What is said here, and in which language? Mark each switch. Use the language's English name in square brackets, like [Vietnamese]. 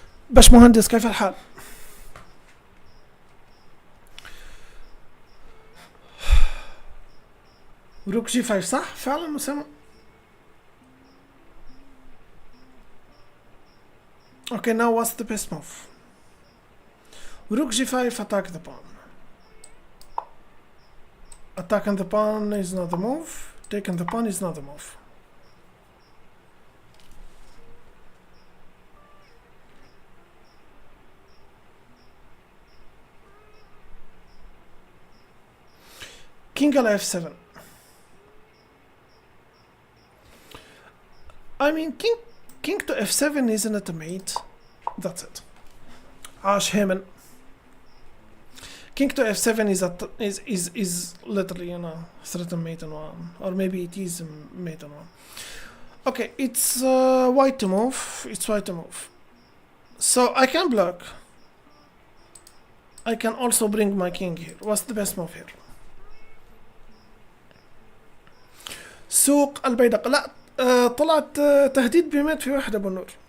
[Arabic] باش مهندس كيف الحال؟ روك جي 5 صح؟ فعلا مسمى. [English] Okay, now what's the best move? Rook g5, attack the pawn. Attacking the pawn is not the move. Taking the pawn is not the move. King على f7. I mean, king to f7 isn't it a mate? That's it. Ash Heman. King to f7 is literally, you know, threaten mate on one, or maybe it is mate on one. Okay, it's white to move. It's white to move. So I can block. I can also bring my king here. What's the best move here? [Arabic] سوق البيدق. لا طلعت تهديد بمات في واحد ابو النور.